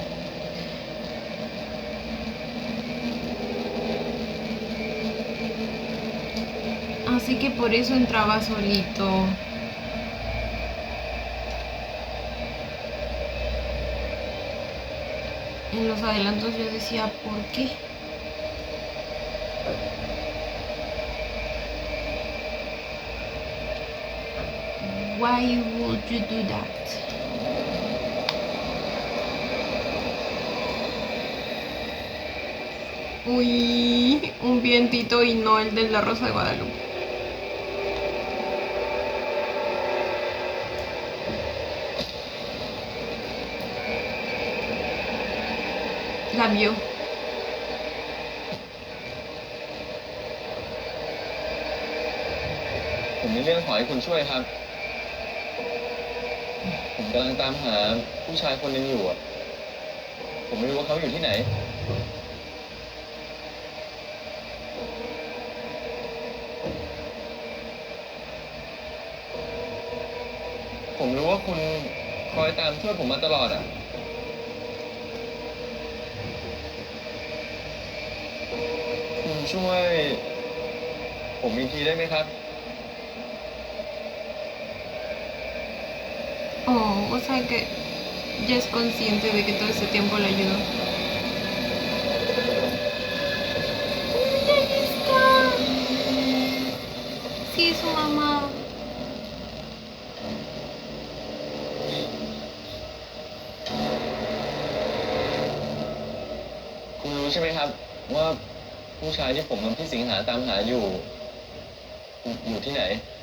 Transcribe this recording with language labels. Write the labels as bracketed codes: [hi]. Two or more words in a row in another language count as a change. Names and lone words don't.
[es] Así que por eso entraba solito. En los adelantos yo decía, ¿por qué? [en] Why would you do that? [es] Uy, un vientito y no el de la Rosa de Guadalupe. La vio. [th] ผมมีเรื่องขอให้คุณช่วยครับ ผมกำลังตามหาผู้ชายคนหนึงอยู่อ่ะ ผมไม่รู้ว่าเขาอยู่ที่ไหน ผมรู้ว่าคุณคอยตามช่วยผมมาตลอดอ่ะ คุณช่วยผมอีกทีได้ไหมครับ [es] Oh, o sea que ya es consciente de que todo ese tiempo le ayudó. ¡Ahí está! Sí, su mamá. [th] คุณรู้ใช่ไหมครับ ว่าผู้ชายที่ผมกับพี่สิงหาตามหาอยู่ที่ไหน